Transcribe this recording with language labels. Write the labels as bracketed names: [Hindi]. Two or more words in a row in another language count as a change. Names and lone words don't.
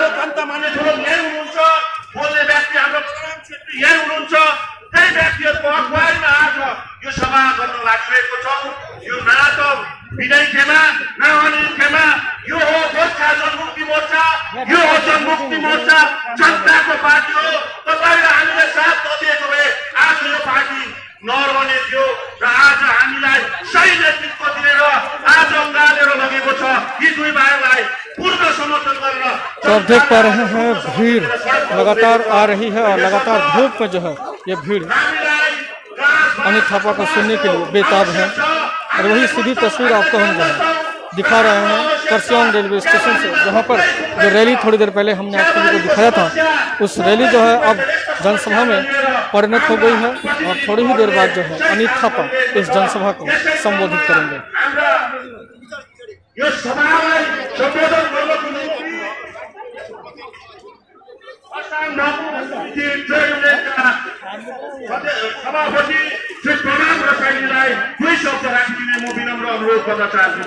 [Nepali] बोल्ने व्यक्ति हाम्रो यही हुनुहुन्छ, त्यही व्यक्तिहरूको हकमा यो न त विनय खेमा न अनिल खेमा, यो हो गोर्खा जनमुक्ति मोर्चा, यो हो जनमुक्ति मोर्चा जनताको पार्टी हो। तपाईले हामीले साथ नदिएको भए आज यो पार्टी नरहने थियो र आज हामीलाई सही नेतृत्व दिएर आज उकालेर लगेको छ। यी दुई भाइलाई पूर्ण समर्थन गरेर [Hindi] तो आप देख पा रहे हैं भीड़ लगातार आ रही है और लगातार धूप में जो है ये भीड़ अनिल थापा को सुनने के लिए बेताब है। और वही सीधी तस्वीर आपको हम जो है दिखा रहे हैं करसियांग रेलवे स्टेशन से, जहां पर जो रैली थोड़ी देर पहले हमने आप सभी को दिखाया था, उस रैली जो है अब जनसभा में परिणत हो गई है और थोड़ी ही देर बाद जो है अनिल थापा इस जनसभा को संबोधित करेंगे। [Nepali] यो सभालाई सम्बोधन गर्नको निम्ति असम सभापति श्री प्रणाम रसाइलीलाई दुई शब्द राखिदिने म विनम्र अनुरोध गर्न चाहन्छु।